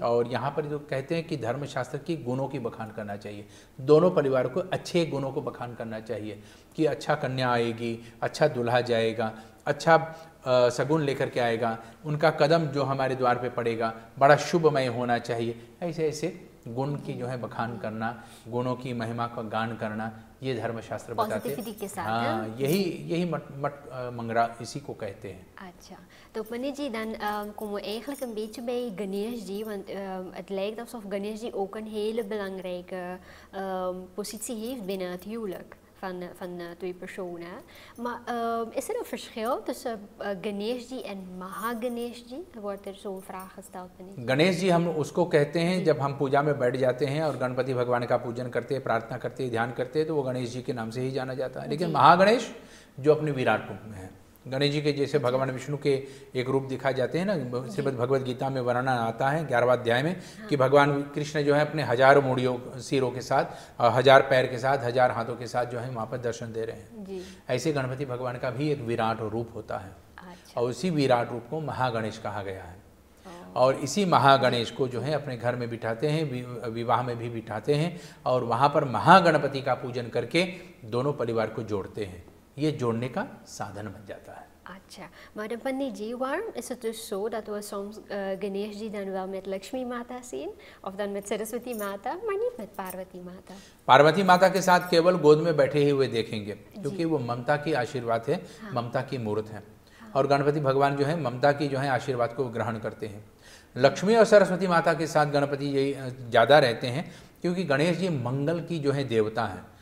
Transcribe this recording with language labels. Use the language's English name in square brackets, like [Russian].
[Hindi] और यहाँ पर जो कहते हैं कि धर्मशास्त्र की गुणों की बखान करना चाहिए, दोनों परिवार को अच्छे गुणों को बखान करना चाहिए कि अच्छा कन्या आएगी, अच्छा दूल्हा जाएगा, अच्छा सगुन लेकर के आएगा, उनका कदम जो हमारे द्वार पे पड़ेगा बड़ा शुभमय होना चाहिए। ऐसे ऐसे गुण की जो है बखान करना, गुणों की महिमा का गान करना, ये धर्मशास्त्र बताते हैं। हाँ, यही मट मंगरा इसी को कहते हैं। [Dutch] अच्छा, तो meneer जी, dan komen we eigenlijk een beetje bij Ganeshji, want het lijkt alsof Ganeshji ook een hele belangrijke positie heeft binnen het huwelijk van twee personen. Maar is er een verschil tussen Ganeshji en Mahaganeshji? Wordt er zo'n vraag gesteld? [Hindi] Ganesh ji हम उसको कहते हैं जब हम पूजा में बैठ जाते हैं और गणपति भगवान का पूजन करते हैं, प्रार्थना करते हैं, ध्यान करते हैं, तो वो गणेश जी के नाम से ही जाना जाता है। लेकिन महागणेश जो अपने विराट रूप में है, गणेश जी के जैसे भगवान विष्णु के एक रूप दिखाए जाते हैं ना, श्रीमद् भगवद गीता में वर्णन आता है 11वां अध्याय में कि भगवान कृष्ण जो है अपने 1000 मूड़ियों सिरों के साथ, 1000 पैर के साथ, 1000 हाथों के साथ जो है वहाँ पर दर्शन दे रहे हैं। ऐसे गणपति भगवान का भी एक विराट रूप होता है। अच्छा। और उसी विराट रूप को महागणेश कहा गया है। और इसी महागणेश को जो है अपने घर में बिठाते हैं, विवाह में भी बिठाते हैं और वहाँ पर महागणपति का पूजन करके दोनों परिवार को जोड़ते हैं। ये जोड़ने का साधन बन जाता है। [Dutch] अच्छा, maar de Panditji, waarom is het dus zo dat we soms Ganeshji dan wel met Lakshmi Mata zien of dan met Saraswati Mata, maar niet met Parvati Mata? [Hindi] Parvati माता के साथ केवल गोद में बैठे हुए देखेंगे क्योंकि वो ममता की आशीर्वाद है। हाँ। ममता की मूर्त है। हाँ। और गणपति भगवान जो है ममता की जो है आशीर्वाद को ग्रहण करते हैं। लक्ष्मी और सरस्वती माता के साथ गणपति यही ज़्यादा रहते हैं क्योंकि गणेश जी मंगल की जो है देवता है।